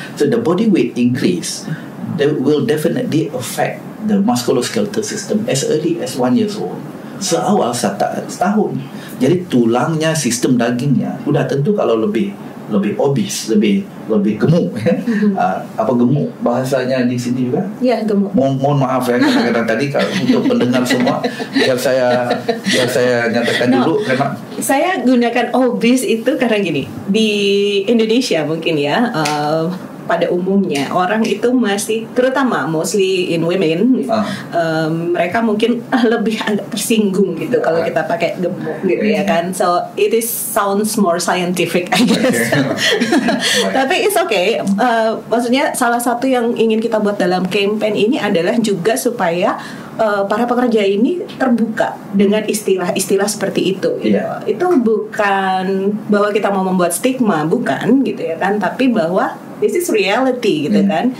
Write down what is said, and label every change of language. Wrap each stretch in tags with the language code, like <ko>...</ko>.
<en>So the body weight increase, that will definitely affect the musculoskeletal system as early as 1 years old,</en> <ms>seawal setahun. Jadi tulangnya, sistem dagingnya sudah tentu kalau lebih obes, lebih gemuk.</ms> <id>Apa gemuk bahasanya di sini juga? Ya, gemuk. Mohon maaf ya kadang-kadang tadi untuk pendengar semua, biar saya nyatakan dulu karena saya gunakan obes itu karena gini, di Indonesia mungkin ya, pada umumnya orang itu masih, terutama</id> <en>mostly in women,</en> <id>mereka mungkin lebih agak tersinggung gitu kalau kita pakai gemuk gitu ya kan.</id> <en>So it sounds more scientific I guess. Tapi it's okay.</en> <id>Maksudnya salah satu yang ingin kita buat dalam campaign ini adalah juga supaya para pekerja ini terbuka dengan istilah-istilah seperti itu gitu. Itu bukan bahwa kita mau membuat stigma, bukan gitu ya kan, tapi bahwa</id> <en>this is reality</en> <id>gitu kan.</id>